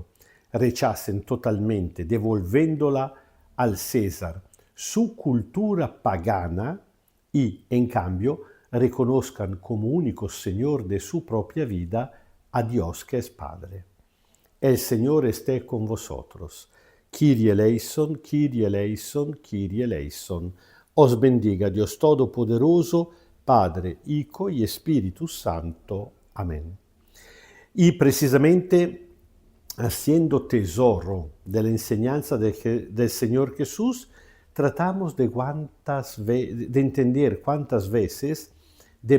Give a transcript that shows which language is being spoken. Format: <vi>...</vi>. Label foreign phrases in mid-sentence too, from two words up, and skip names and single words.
<es>Rechacen totalmente, devolviéndola al César, su cultura pagana y, en cambio, reconozcan como único Señor de su propia vida a Dios que es Padre. El Señor esté con vosotros.</es> <el>Kyrie eleison, Kyrie eleison, Kyrie eleison.</el> <es>Os bendiga Dios Todopoderoso, Padre, Hijo y Espíritu Santo. Amén. Y precisamente haciendo tesoro de la enseñanza del Señor Jesús, tratamos de entender cuántas veces, de</es>